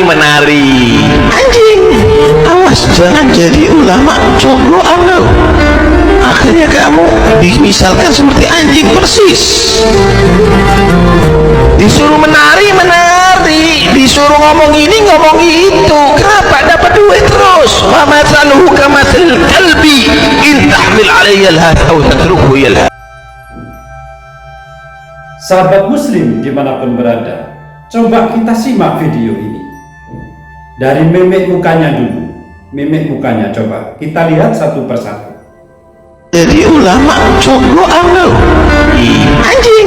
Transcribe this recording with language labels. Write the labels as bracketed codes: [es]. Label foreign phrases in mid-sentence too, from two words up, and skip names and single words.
[id] Anjing, awas jangan jadi ulama cogokan lo, akhirnya kamu dimisalkan seperti anjing persis. Disuruh menari, disuruh ngomong ini ngomong itu, kenapa dapat duit terus? [ar] ومثله كمثل الكلب إن تحمل عليه يلهث أو تتركه يلهث. [id] Sahabat muslim dimanapun berada, coba kita simak video ini dari mimik mukanya dulu. Mimik mukanya coba kita lihat satu persatu. Jadi ulama cogokan lo, anjing.